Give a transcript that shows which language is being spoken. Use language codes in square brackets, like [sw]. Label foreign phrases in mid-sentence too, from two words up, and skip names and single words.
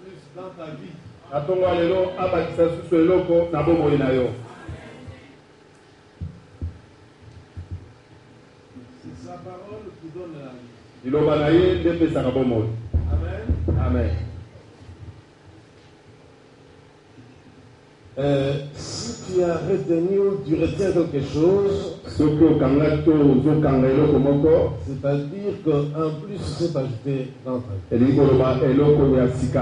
[fr] dans ta vie. [ln] Atonga lelo abakisa susu eloko na bomoi na yo. [fr] C'est sa parole qui donne la vie. [ln] Iloba na ye nde pesaka bomoi. [fr] Amen. Amen. Si tu as retenu ou tu retiens quelque chose, c'est-à-dire qu'en plus c'est ajouté dans ta vie.